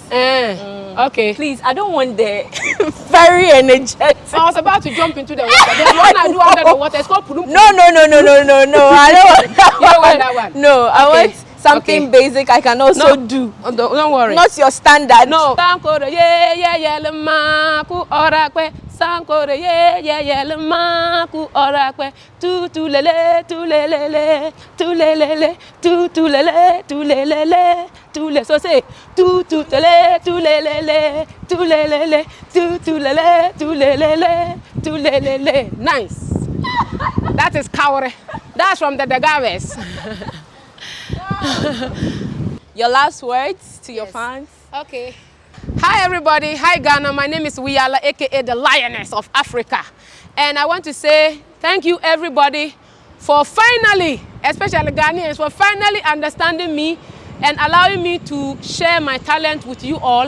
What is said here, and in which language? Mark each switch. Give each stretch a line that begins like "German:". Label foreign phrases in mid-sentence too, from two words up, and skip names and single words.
English: Okay. Please, I don't want the very energetic. I was about to jump into the water. The one I do under the water is called Pudum. No. I don't want that one. You don't want that one? No, I want something basic I can also do. Don't worry. Not your standard. No.
Southern Dagaare: Sankore ye le maku orakwe. Sankore ye le maku orakwe. Tu lele tu lele tu lele tu lele tu lele tu le.
English: So say tu lele tu lele tu lele tu lele tu lele tu lele. Nice. That is Kaore. That's from the Dagaves. Your last words to your fans? Okay. Hi everybody. Hi Ghana. My name is Wiyala, aka the Lioness of Africa. And I want to say thank you everybody for finally, especially Ghanaians, for finally understanding me and allowing me to share my talent with you all.